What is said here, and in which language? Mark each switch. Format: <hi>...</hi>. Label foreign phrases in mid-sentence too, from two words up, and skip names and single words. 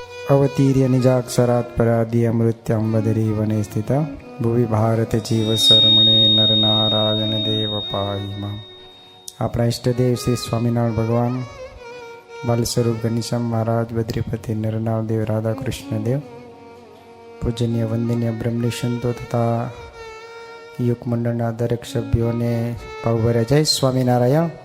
<sa>अवतीर्य निजाक्षरात् परादि अमृत्यं वदरी वने स्थिता भुवि भारत जीव शरमणे नर नारायण देव पाहि मां।</sa> <gu>આપણા ઈષ્ટદેવ શ્રી સ્વામિનારાયણ ભગવાન, બાલ સ્વરૂપ ઘનશ્યામ મહારાજ, બદ્રીપતિ નરનાળ દેવ, રાધા કૃષ્ણ દેવ, પૂજનીય વંદનીય બ્રહ્મણી સંતો તથા યુગ મંડળના દરેક સભ્યોને ભાવભર્યા જય સ્વામિનારાયણ.</gu>